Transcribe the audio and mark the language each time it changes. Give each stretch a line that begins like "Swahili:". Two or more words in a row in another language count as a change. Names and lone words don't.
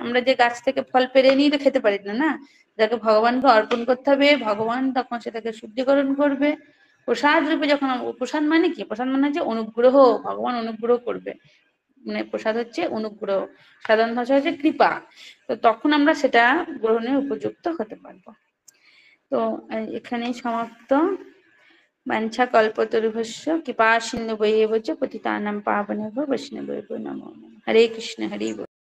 Bangla: আমরা যে গাছ থেকে ফল পেরে নিয়ে তো খেতে পারি না, যাকে ভগবানকে অর্পণ করতে হবে, ভগবান তখন সেটাকে শুদ্ধিকরণ করবে। প্রসাদ রূপে যখন, প্রসাদ মানে কি, প্রসাদ মানে হচ্ছে অনুগ্রহ, ভগবান অনুগ্রহ করবে, প্রসাদ হচ্ছে অনুগ্রহ, সাধারণ ভাষা হচ্ছে কৃপা। তো তখন আমরা সেটা গ্রহণের উপযুক্ত হতে পারবো। তো এখানেই সমাপ্ত।
Sanskrit: বাঞ্ছা কল্পতরুভ্যশ্চ কৃপা সিন্ধুভ্যেব চ পতিতানাং পাবনেভ্যো বৈষ্ণবেভ্যো নমো নমঃ। হরে কৃষ্ণ,
Bangla: হরি বল।